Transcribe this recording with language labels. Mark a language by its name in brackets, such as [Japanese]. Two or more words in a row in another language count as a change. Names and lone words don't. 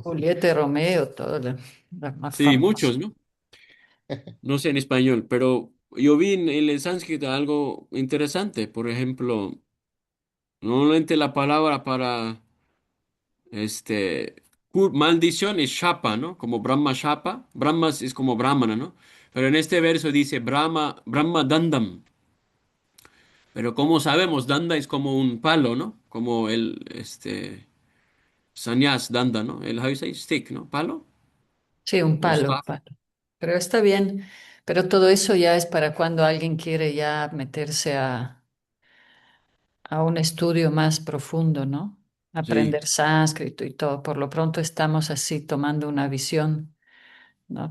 [Spanish] Julieta y Romeo, todo lo más Sí, famoso. muchos, ¿no? No sé en español, pero yo vi en el sánscrito algo interesante. Por ejemplo, normalmente la palabra para maldición es shapa, ¿no? Como [Sanskrit] ब्रह्म शाप. [Spanish] Brahma es como Brahmana, ¿no? Pero en este verso dice [Sanskrit] ब्रह्म दण्डम्. [Spanish] Pero como sabemos, danda es como un palo, ¿no? Como el [Sanskrit] संन्यास दण्ड, [Spanish] ¿no? [English] El how you say stick, [Spanish] ¿no? Palo Sí, un o palo, un staff. palo. Pero está bien. Pero todo eso ya es para cuando alguien quiere ya meterse a un estudio más profundo, ¿no? Sí. Aprender sánscrito y todo. Por lo pronto estamos así tomando una visión, ¿no?